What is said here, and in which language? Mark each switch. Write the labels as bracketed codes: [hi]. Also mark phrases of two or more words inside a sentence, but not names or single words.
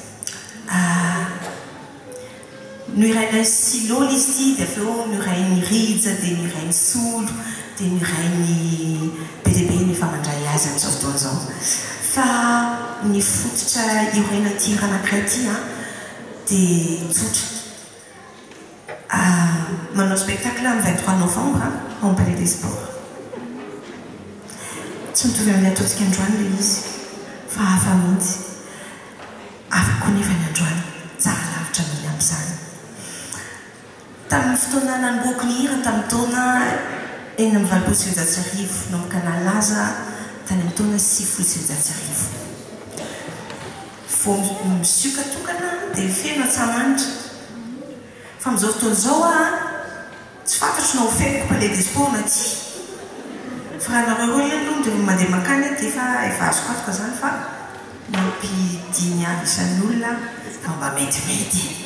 [mg] no irainy silolo izy ty dia aveo no irainy rija dia no irainy solo dia no irainy bedibe ny efa mandray azy amin'izao fotoana izao fa ny fototra iraina ty anankiray ty dia tsotra manao spectacle amin'ny 23 novembre au Palais des Sports tsy mitovy amin'ny ataontsika androany le izy fa hafa mihitsy afaka nefa ny androany tsara lavitra miny amin'izany tamin'ny fotoana nanomboako ny hira tamin'ny taona 1980 nanomboka nalaza tany amin'ny taona 1980 vo misioka tokana dia feno atsamanitra fa amin'izao fotoana izao tsy fantatro na ho feniko Palais des Sports na ty fa raha nareo eny aloha dia mandeha makany dia efa azoko atoka zany fa mampidiny avy isan'olona fa mba metimety